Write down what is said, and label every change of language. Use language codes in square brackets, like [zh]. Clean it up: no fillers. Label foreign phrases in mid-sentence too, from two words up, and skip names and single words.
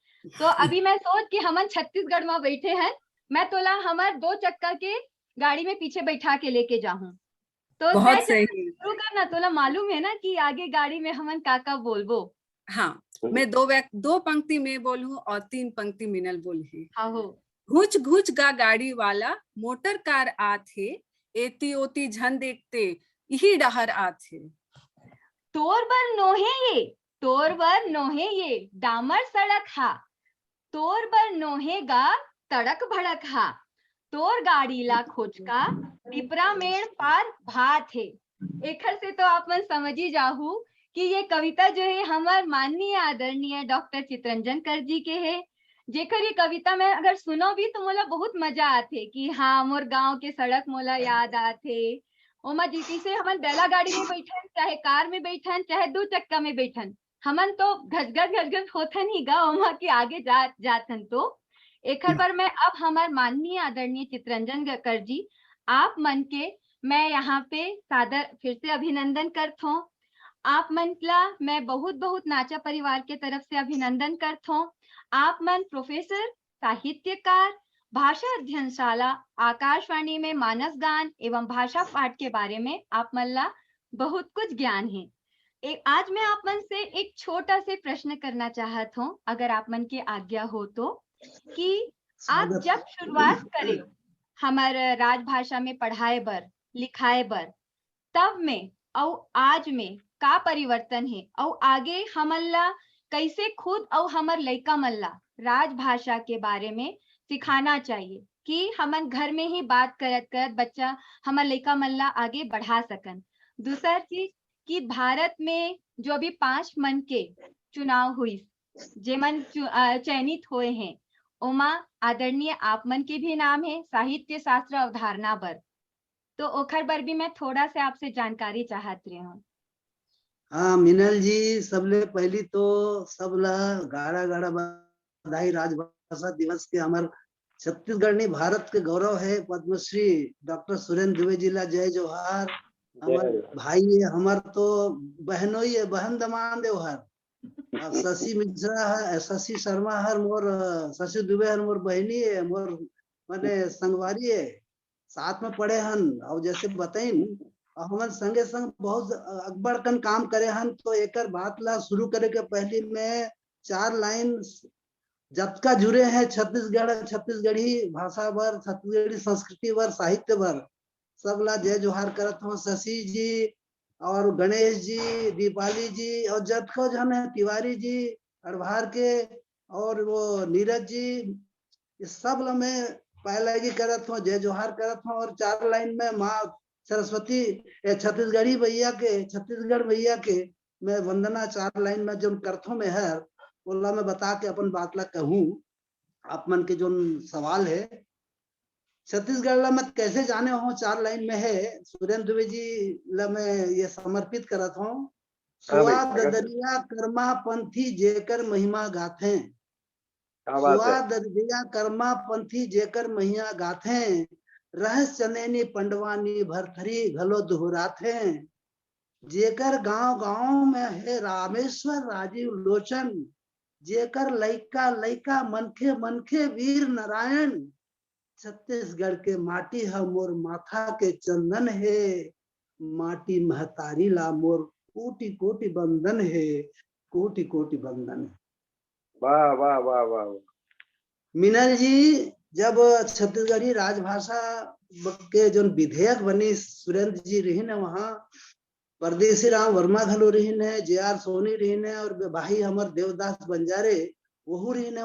[hne] तो अभी मैं सोच कि हमन छत्तीसगढ़ में बैठे हैं, मैं तोला हमार दो चक्का के गाड़ी में पीछे बैठा के लेके जाऊं। तो बहुत तय सही। शुरू करना, तोला मालूम है ना कि आगे गाड़ी में हमन काका बोलबो। हाँ, मैं दो पंक्ति में बोलूं और 3 पंक्ति मिनल बोली। हाँ हो। घुच घुच गा गाड़ी वाला मोटर कार आथे, एती ओती झन देखते यही डहर आथे। तोर बर नोहे ये डामर सड़क हा, तोर बर नोहे गा तड़क भड़क हा, तोर गाड़ी ला खोज का पिपरा मेड़ पार भात है। एकर से तो आप मन समझ ही जाहू कि ये कविता जो है हमार माननीय आदरणीय डॉक्टर चितरंजन कर जी के है। जेकर ये कविता में अगर सुनो भी तो मोला बहुत मजा आथे कि हाँ मोर गांव के सड़क मोला याद आथे। ओमा जिसी से हमन बैला गाड़ी में बैठन, चाहे कार में बैठन, चाहे दो चक्का में बैठन, हमन तो घसघस होथन ही गा ओमा के आगे जाथन। तो एकर पर मैं अब हमार माननीय आदरणीय चितरंजन कर जी आप मन के मैं यहाँ पे सादर फिर से अभिनंदन करत हूँ। आप मन ला मैं बहुत बहुत नाचा परिवार के तरफ से अभिनंदन करत हूँ। आप मन प्रोफेसर, साहित्यकार, भाषा अध्ययनशाला, आकाशवाणी में मानस गान एवं भाषा पाठ के बारे में आप मन ला बहुत कुछ ज्ञान है। आज मैं आप मन से एक छोटा से प्रश्न करना चाहत हूँ, अगर आप मन की आज्ञा हो तो, कि आप स्वागत। जब शुरुआत करे हमारे राजभाषा में पढ़ाए बर, लिखाए बर, तब में और आज में का परिवर्तन है और आगे हमन ला कैसे खुद और हमर लइका मन ला राजभाषा के बारे में सिखाना चाहिए कि हमन घर में ही बात करत करत बच्चा हमर लइका मन ला आगे बढ़ा सकन। दूसरा चीज कि भारत में जो अभी 5 मन के चुनाव हुई, जेमन चयनित हुए हैं, ओमा आदरणीय आप मन के भी नाम है साहित्य शास्त्र अवधारणा बर, तो ओखर बर भी मैं थोड़ा से आपसे जानकारी चाहत रही हूँ। हाँ मिनल जी, सबले पहली तो सबला गाड़ा गाड़ा बधाई राजभाषा दिवस के। हमार छत्तीसगढ़ ने भारत के गौरव है। पद्मश्री डॉक्टर सुरेंद्र दुबे जी ला जय जोहार। हमार भाई है, हमार तो बहनों ही है, बहन दमान देवहर। शशि मिश्रा है, शशि शर्मा हर मोर, शशि दुबे हर मोर बहनी है, मोर माने संगवारी है, साथ में पढ़े हन। और जैसे बताइन हमन संगे संग बहुत अकबर कन काम करे हन। तो एकर बात ला शुरू करे के पहले में 4 लाइन जतका जुड़े हैं छत्तीसगढ़, छत्तीसगढ़ी भाषा बर, छत्तीसगढ़ी संस्कृति बर, साहित्य बर, सब ला जय जोहार करत हूँ। शशि जी और गणेश जी, दीपाली जी और जतको जन है, तिवारी जी अड़भार के, और वो नीरज जी, इस सब ला मैं पहले करत हूँ, जय जोहार करत हूँ। और 4 लाइन में माँ सरस्वती छत्तीसगढ़ी भैया के, छत्तीसगढ़ भैया के मैं वंदना 4 लाइन में जो करथों में है बोला मैं बता के अपन बात ला कहूँ। आप मन के जो सवाल है छत्तीसगढ़ ला मैं कैसे जाने हो 4 लाइन में है, सुरेंद्र दुबे जी ला मैं ये समर्पित करत हूँ। स्वाद दरिया कर्मा पंथी जेकर महिमा गाथे, स्वाद दरिया कर्मा पंथी जेकर महिमा गाथे, रहस चनेनी पंडवानी भरथरी घलो दोहराथे, जेकर गांव गांव में है रामेश्वर राजीव लोचन, जेकर लइका लइका मनखे मनखे वीर नारायण, छत्तीसगढ़ के माटी है मोर माथा के चंदन है, माटी महतारी ला मोर कोटि कोटि बंदन है, कोटि कोटि बंदन है। वाह वाह वाह वाह। मीनल जी, जब छत्तीसगढ़ी राजभाषा के जो विधेयक बनी, सुरेंद्र जी रही ने वहाँ, परदेसी राम वर्मा घलो रही ने, जे.आर. सोनी रही ने, और भाई हमार देवदास बंजारे वहू रही ने।